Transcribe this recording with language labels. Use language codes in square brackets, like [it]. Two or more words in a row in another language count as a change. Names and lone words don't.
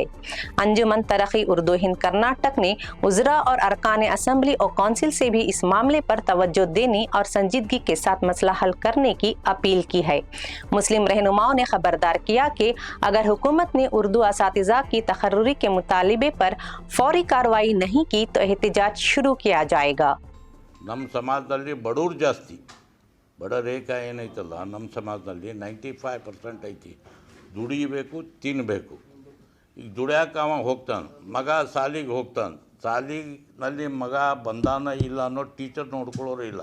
[ur] انجمن ترقی اردو ہند کرناٹک نے وزرا اور ارکان اسمبلی اور کونسل سے بھی اس معاملے پر توجہ دینے اور سنجیدگی کے ساتھ مسئلہ حل کرنے کی اپیل کی ہے. مسلم رہنماؤں نے خبردار کیا کہ اگر حکومت نے اردو اساتذہ کی تقرری کے مطالبے پر فوری کارروائی نہیں کی تو احتجاج شروع کیا جائے گا. [kn] ನಮ್ಮ ಸಮಾಜದಲ್ಲಿ ಬಡವರು ಜಾಸ್ತಿ, ಬಡ ರೇಖಾ ಏನೈತಲ್ಲ ನಮ್ಮ ಸಮಾಜದಲ್ಲಿ 95% ಐತಿ. ದುಡಿಬೇಕು, ತಿನ್ನಬೇಕು. ಈಗ ದುಡ್ಯಾಕೆ ಅವ ಹೋಗ್ತಾನೆ, ಮಗ ಸಾಲಿಗೆ ಹೋಗ್ತಾನೆ, ಸಾಲಿನಲ್ಲಿ ಮಗ ಬಂದಾನ ಇಲ್ಲ ಅನ್ನೋ ಟೀಚರ್ ನೋಡ್ಕೊಳ್ಳೋರು ಇಲ್ಲ.